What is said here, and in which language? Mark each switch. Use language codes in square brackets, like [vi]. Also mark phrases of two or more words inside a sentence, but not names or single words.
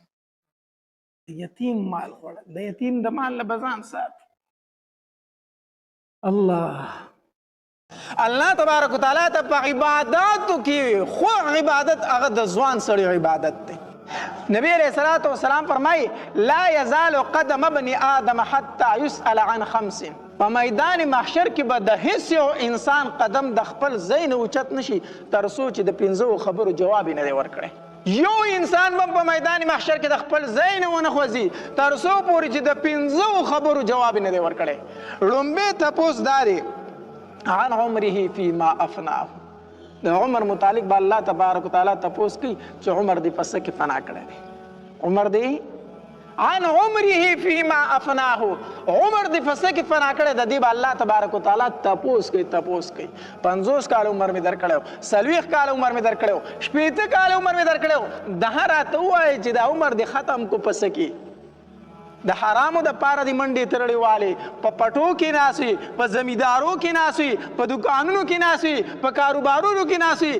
[ps] د یتیم مال خوړل، د یتیم د مال نه به ځان ساتي. الله تبارک وتعالی ته په عباداتو کې خو عبادت هغه د ځوان سړي عبادت دی. [ar] نبی علیہ الصلوۃ والسلام فرمایي لا یزال قدم ابن آدم حتی یسأل عن خمس، [ps] په میدان محشر کې به د هیڅ یو انسان قدم د خپل ځای نه اوچت نشي تر څو چې د 5 خبرو جواب نه دی ورکړی. یو انسان به په میدان محشر کې د خپل ځای نه ونه خوځي تر څو پورې چې د 5 خبرو جواب نه دی ورکړی. لومبی تپوس دا دی [ar] عن عمره فيما افناه، [ps] د عمر متعلق به الله تبارک وتعالی تپوس کوي چې عمر دې په څه کې فنا کړی دی. عمر دې [ar] عن عمره فيما افناه، [ps] عمر دې په څه کې فنا کړی د دې به الله تبارک وتعالی تپوس کوي. 50 کال عمر مې درکړی، 40 کال عمر مې درکړی، 80 کال عمر مې درکړی. دغه راته ووایي چې دا عمر دې ختم کو په څه کې؟ د حرامو د پاره د منډې تړلې والې په پټو کې ناست وي، په زمیندارو کې ناست وي، په دکانونو کې ناست وي، په کاروبارونو کې ناست وي.